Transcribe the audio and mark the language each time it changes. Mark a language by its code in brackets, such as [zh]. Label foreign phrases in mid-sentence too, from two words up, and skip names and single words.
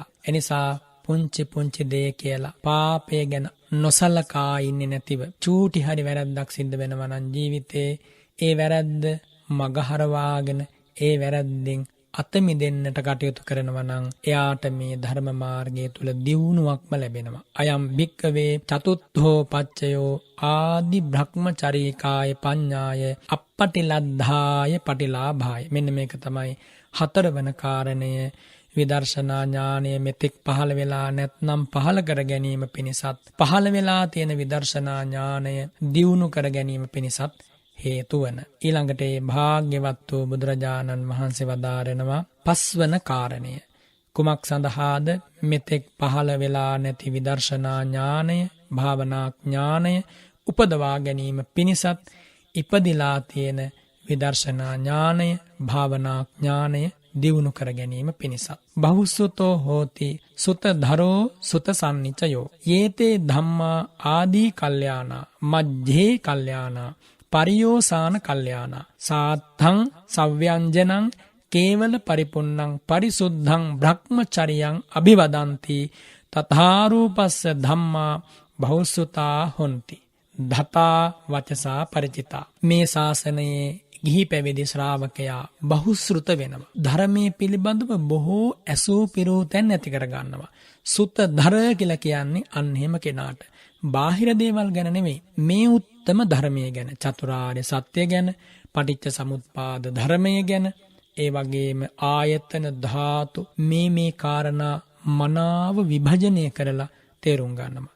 [si] එනිසා පුංචි දේ කියලා පාපය ගැන නොසලකා ඉන්නේ නැතිව චූටි හරි වැරද්දක් සිද්ධ වෙනවා නම් ජීවිතේ ඒ වැරද්ද මගහරවාගෙන ඒ වැරද්දෙන් අත මිදෙන්නට කටයුතු කරනවා නම් එයාට මේ ධර්ම මාර්ගය තුල දියුණුවක්ම ලැබෙනවා. [pi] අයම් භික්කවේ චතුත්ථෝ පච්චයෝ ආදි බ්‍රහ්මචරීකාය පඤ්ඤාය අප්පටිලද්ධාය පටිලාභාය. [si] මෙන්න මේක තමයි හතරවන කාරණය. විදර්ශනා ඥානය මෙතෙක් පහළ වෙලා නැත්නම් පහළ කර ගැනීම පිණිසත් පහළ වෙලා තියෙන විදර්ශනා ඥානය දියුණු කර ගැනීම පිණිසත් හේතු වන. ඊළඟට ඒ භාග්‍යවත් වූ බුදුරජාණන් වහන්සේ වදාරනවා පස්වන කාරණය. කුමක් සඳහාද මෙතෙක් පහළ වෙලා නැති විදර්ශනා ඥානය භාවනා ඥානය උපදවා ගැනීම පිණිසත් ඉපදිලා තියෙන විදර්ශනා ඥානය භාවනා ඥානය දියුණු කර ගැනීම පිණිසත්. [pi] බහුසුතෝ හෝති සුතධරෝ සුතසන්නිචයෝ යේතේ ධම්මා ආදී කල්යාණා මජ්ජේ කල්යාණා පරියෝසාන කල්යාණා සාත්තං සව්‍යංජනං කේවල පරිපුන්නං පරිසුද්ධං බ්‍රහ්මචරියං අභිවදಂತಿ තථාරූපස්ස ධම්මා බහුසුතා හොಂತಿ ධතා වචසා ಪರಿචිතා. [si] මේ ශාසනයේ ගිහි පැවිදි ශ්‍රාවකයා බහුශෘත වෙනවා. ධර්මයේ පිළිබඳව බොහෝ ඇසූ පිරූ තැන් ඇති කර ගන්නවා. සුත ධර කියලා කියන්නේ අන්න එහෙම කෙනාට බාහිර දේවල් ගැන නෙමෙයි මේ උත්තම ධර්මයේ ගැන චතුරාර්ය සත්‍ය ගැන පටිච්ච සමුප්පාද ධර්මයේ ගැන ඒ වගේම ආයතන ධාතු මේ කාරණා මනාව විභජනය කරලා තේරුම් ගන්නවා.